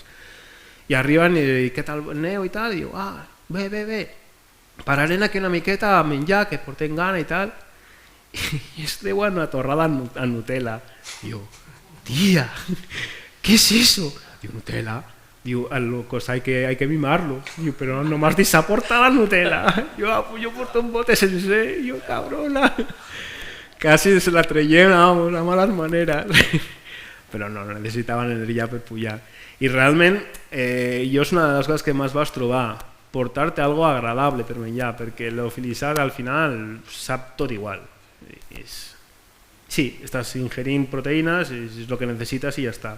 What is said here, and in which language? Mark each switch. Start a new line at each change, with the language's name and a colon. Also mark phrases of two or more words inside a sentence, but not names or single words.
Catalan: I arriben i diuen, què tal, aneu i tal? I diu, bé, pararem aquí una miqueta a menjar, que portem gana i tal. I es deuen una torrada a Nutella. Diu, tia, què és eso?
Spanish: Diu, Nutella. Diu, al locos hay que mimarlo.
Catalan: Diu, pero no m'has deixat portar la Nutella. Yo porto un bote sencer.
Spanish: Yo, cabrona. Casi se la traiem, vamos, a malas maneras.
Catalan: Però no necessitaven energia per pujar. I realment, jo és una de les coses que més vas trobar, portar-te algo agradable per menjar, perquè l'ofilitzat al final sap tot igual. Sí, estàs ingerint proteïnes, és el que necessites i ja està.